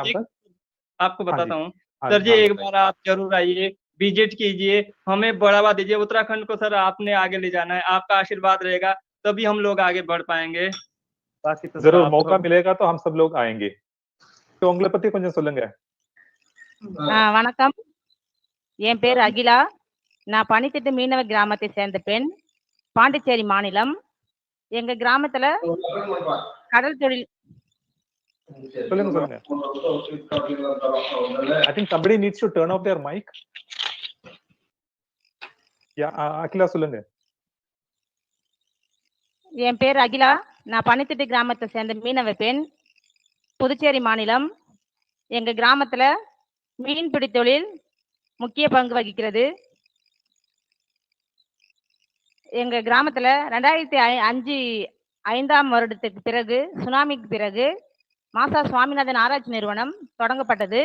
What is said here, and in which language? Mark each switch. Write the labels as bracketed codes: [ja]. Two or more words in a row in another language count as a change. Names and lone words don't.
[hi] एक पर। आपको हाँ जी। बताता हूँ हाँ सर जी, हाँ एक बताइए। बार आप जरूर आइए, विजिट कीजिए, हमें बढ़ावा दीजिए। उत्तराखंड को सर आपने आगे ले जाना है, आपका आशीर्वाद रहेगा तभी हम लोग आगे बढ़ पाएंगे। बाकी तो सर जरूर आप तो। मौका मिलेगा तो हम सब लोग आएंगे। तो उंगली पत्ती [ta] கொஞ்சம் சொல்லுங்க। வணக்கம். என் பேர் அகிலா. நான் பனித்திட்டு மீனவ கிராமத்தை சேர்ந்த பெண். பாண்டிச்சேரி மாநிலம். எங்க கிராமத்துல கடல் தொழில். சொல்லுங்க சொல்லுங்க। [en] I think somebody needs to turn off their mic. Yeah, [ta] அகிலா சொல்லுங்க। என் பேர் அகிலா. நான் பனித்திட்டு கிராமத்தை சேர்ந்த மீனவ பெண். புதுச்சேரி மாநிலம். எங்க கிராமத்துல மீன்பிடி தொழில் முக்கிய பங்கு வகிக்கிறது. எங்க கிராமத்துல 2005ஆம் வருடத்துக்கு பிறகு, சுனாமிக்கு பிறகு மாசா சுவாமிநாதன் ஆராய்ச்சி நிறுவனம் தொடங்கப்பட்டது.